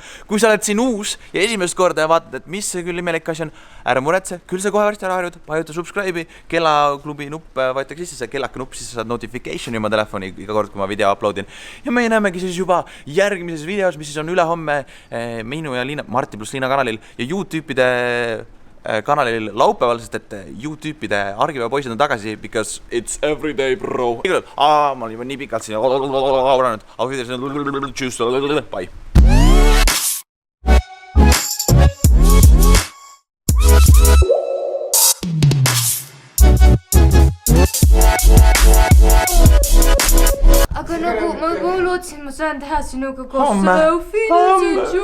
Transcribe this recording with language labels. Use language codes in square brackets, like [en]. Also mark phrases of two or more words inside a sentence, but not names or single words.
[et] Kui sa oled siin uus ja esimest korda ja vaatad, et mis see küll imelik asi on, ära muretse, küll see kohe varsti ära harjud, vajuta subscribe'i, kellaklubi nupp, vajutage sisse see kellaka nupp, siis sa saad notificationi oma telefoni iga kord, kui ma video uploadin. Ja meie näemegi siis juba järgmises videos, mis siis on ülehomme minu ja Liina, Marti plus Liina kanalil ja YouTube'ide kanalil laupäeval, sest et YouTube'ide argipäeva poisid on tagasi, [en] because it's everyday, bro. [et] Ma olen juba nii pikalt siin auranud. Bye. Aga nagu ma lootsin, ma saan teha sinuga koos